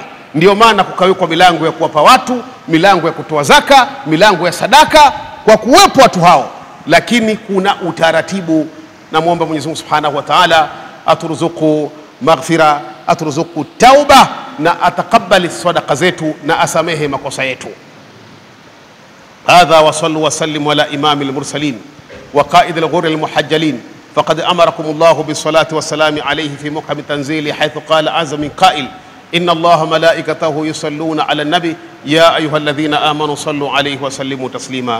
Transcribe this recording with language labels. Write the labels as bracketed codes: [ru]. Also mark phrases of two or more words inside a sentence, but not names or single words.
[sw] Ndio maana kukawekwa milango ya kuwapa watu, milango ya kutoa zaka, milango ya sadaka, kwa kuwepo watu hao, lakini kuna utaratibu. Na muomba Mwenyezi Mungu [ar] سبحانه وتعالى [sw] aturuzuku maghfira, aturuzuku tauba, na atakabali sadaqa zetu, na asamehe makosa yetu. [ar] هذا وصلوا وسلموا على إمام المرسلين وقائد الغر المحجلين، فقد أمركم الله بالصلاة والسلام عليه في محكم تنزيله، حيث قال عز من قائل، إن الله ملائكته يصلون على النبي يا أيها الذين آمنوا صلوا عليه وسلموا تسليما.